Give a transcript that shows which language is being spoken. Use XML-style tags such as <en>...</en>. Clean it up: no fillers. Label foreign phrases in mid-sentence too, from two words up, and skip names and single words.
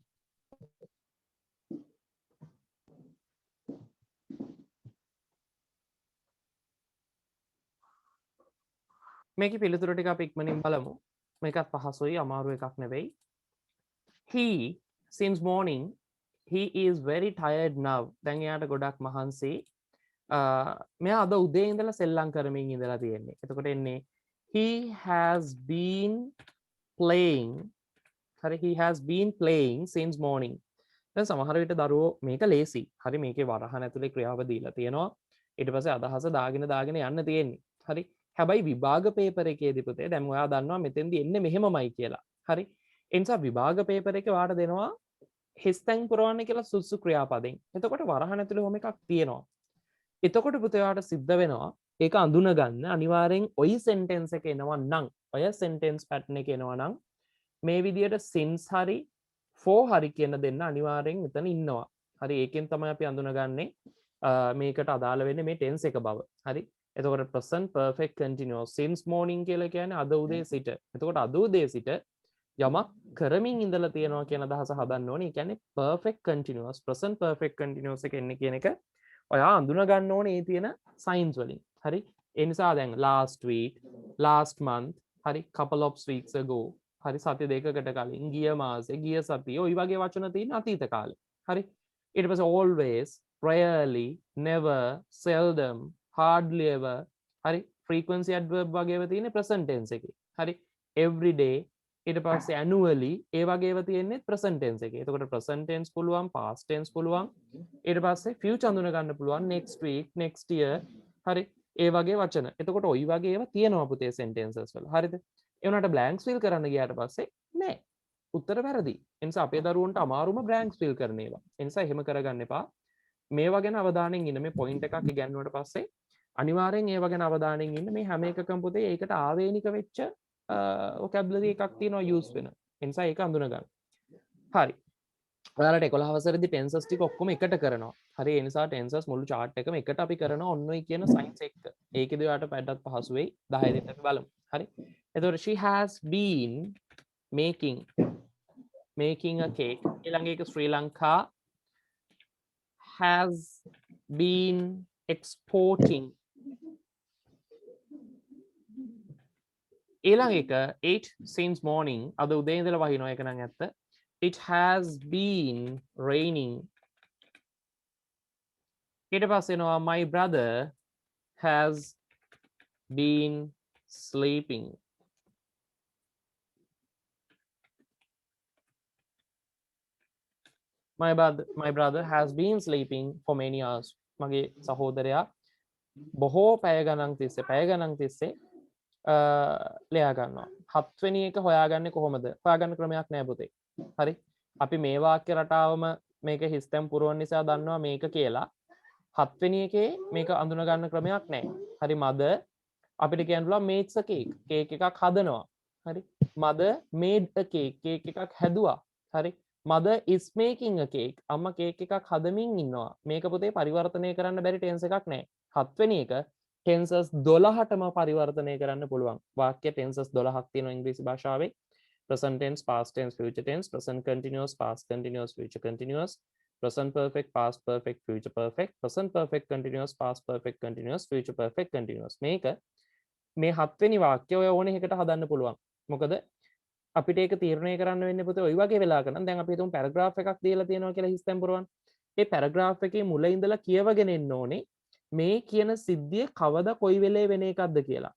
<si>මේකේ පිළිතුරු ටික අපි ඉක්මනින් බලමු මේකත් පහසුයි අමාරු එකක් නෙවෙයි</si> <en>he since morning he is very tired now</en> <si>දැන් එයාට ගොඩක් මහන්සි මෙයා අද උදේ ඉඳලා සෙල්ලම් කරමින් ඉඳලා තියෙන්නේ එතකොට එන්නේ</si> <en>he has been playing</en> <si>හරි</si> <en>he has been playing since morning</en> <si>දැන් සමහර විට දරුවෝ මේක ලේසි හරි මේකේ වරහන් ඇතුලේ ක්‍රියාව දීලා තියෙනවා ඊට පස්සේ අදහස දාගෙන යන්න තියෙන්නේ හරි හැබැයි විභාග පේපර් එකේදී පුතේ දැන් ඔයා දන්නවා මෙතෙන්දී එන්නේ මෙහෙමමයි කියලා හරි ඒ නිසා විභාග පේපර් එකේ වාට දෙනවා හිස්තැන් පුරවන්න කියලා සුසු ක්‍රියාපදෙන් එතකොට වරහන් ඇතුලේ ඔහොම එකක් තියෙනවා එතකොට පුතේ ඔයාට සිද්ධ වෙනවා ඒක අඳුන ගන්න අනිවාර්යෙන් ඔයි සෙන්ටෙන්ස් එක එනවා නම් ඔය</si> <en>sentence pattern</en> <si>එක එනවා නම් මේ විදියට since හරි for හරි කියන දෙන්න අනිවාර්යෙන් මෙතන ඉන්නවා. හරි ඒකෙන් තමයි අපි අඳුනගන්නේ මේකට අදාළ වෙන්නේ මේ ටෙන්ස් එක බව. හරි. එතකොට</si> <en>present perfect continuous since morning</en> <si>කියලා කියන්නේ අද උදේ සිට. එතකොට අද උදේ සිට යමක් කරමින් ඉඳලා තියෙනවා කියන අදහස හදන්න ඕනේ. ඒ කියන්නේ</si> <en>perfect continuous present perfect continuous</en> <si>එක එන්නේ කියන එක ඔයා අඳුන ගන්න ඕනේ මේ තියෙන signs වලින්. හරි. ඒ නිසා දැන්</si> <en>last week, last month, හරි couple of weeks ago,</en> <si>හරි සති දෙකකට කලින්, ගිය මාසේ, ගිය සතියේ ওই වගේ වචන තියෙන අතීත කාලේ. හරි. ඊට පස්සේ</si> <en>always, rarely, never, seldom, hardly ever,</en> <si>හරි</si> <en>frequency adverb</en> <si>වගේව තියෙන</si> <en>present tense</en> <si>එකේ. හරි.</si> <en>every day,</en> <si>ඊට පස්සේ annually ඒ වගේව තියෙන්නේ</si> <en>present tense</en> <si>එකේ. එතකොට</si> <en>present tense</en> <si>පුළුවන්,</si> <en>past tense</en> <si>පුළුවන්. ඊට පස්සේ future අඳුන ගන්න පුළුවන්</si> <en>next week, next year.</en> <si>හරි. ඒ වගේ වචන. එතකොට ওই වගේ ඒවා තියෙනවා පුතේ sentences වල. හරිද? ඒ වුණාට</si> <en>blanks fill</en> <si>කරන්න ගියාට පස්සේ නෑ. උත්තර වැරදි. ඒ නිසා අපේ දරුවන්ට අමාරුම</si> <en>blanks fill</en> <si>කරන ඒවා. ඒ නිසා එහෙම කරගන්න එපා. මේවා ගැන අවධානයෙන් ඉන්න. මේ point එකක් ඉගෙනුවට පස්සේ අනිවාර්යෙන් ඒවා ගැන අවධානයෙන් ඉන්න. මේ හැම එකකම පුතේ ඒකට ආවේනික වෙච්ච vocabulary එකක් තියෙනවා use වෙන. ඒ නිසා ඒක අඳුන ගන්න. හරි. ඔයාලට 11 වසරේදී tenses ටික ඔක්කොම එකට කරනවා. හරි. ඒ නිසා tenses මුළු chart එකම එකට අපි කරනවා ඔන්න ඔය කියන signs එක්ක. ඒකෙදි ඔයාලට පැඩක් පහසු වෙයි. 10 දෙන්න අපි බලමු. හරි.</si> <en>එතකොට she has been making a cake.</en> <si>ඊළඟ එක</si> <en>Sri Lanka has been exporting.</en> <si>ඊළඟ එක 8</si> <en>since morning.</en> <si>අද උදේ ඉඳලා වහිනවා ඒක නම් ඇත්ත.</si> <en>It has been raining.</en> <si>ඊට පස්සේ එනවා</si> <en>my brother has been sleeping. My brother has been sleeping for many hours.</en> <si>මගේ සහෝදරයා බොහෝ පැය ගණන් තිස්සේ ලෙයා ගන්නවා. 7 වෙනි එක හොයාගන්නේ කොහොමද? හොයාගන්න ක්‍රමයක් නෑ පුතේ. හරි. අපි මේ වාක්‍ය රටාවම මේක හිස්තැන් පුරවන නිසා දන්නවා මේක කියලා. 7 වෙනි එකේ මේක අඳුන ගන්න ක්‍රමයක් නෑ. හරි. mother අපිට කියන්න පුළුවන්</si> <en>makes a cake.</en> <si>cake එකක් හදනවා. හරි.</si> <en>mother made a cake. cake</en> <si>එකක් හැදුවා. හරි.</si> <en>mother is making a cake.</en> <si>අම්මා cake එකක් හදමින් ඉන්නවා. මේක පුතේ පරිවර්තනය කරන්න බැරි tense එකක් නෑ. 7 වෙනි එක tenses 12ටම පරිවර්තනය කරන්න පුළුවන්. වාක්‍ය tenses 12ක් තියෙනවා ඉංග්‍රීසි භාෂාවේ.</si> <en>present tense, past tense, future tense, present continuous, past continuous, future continuous, present perfect, past perfect, future perfect, present perfect continuous, past perfect continuous, future perfect continuous.</en> <si>මේක මේ 7 වෙනි වාක්‍ය ඔය ඕනේ එකකට හදන්න පුළුවන්. මොකද අපිට ඒක තීරණය කරන්න වෙන්නේ පුතේ ওই වගේ වෙලාවක නම් දැන් අපි හිතමු පැරග්‍රාෆ් එකක් දීලා තියෙනවා කියලා හිස්තැන් පුරවන්න. ඒ පැරග්‍රාෆ් එකේ මුල ඉඳලා කියවගෙන එන්න ඕනේ මේ කියන සිද්ධිය කවදා කොයි වෙලේ වෙන එකක්ද කියලා.</si>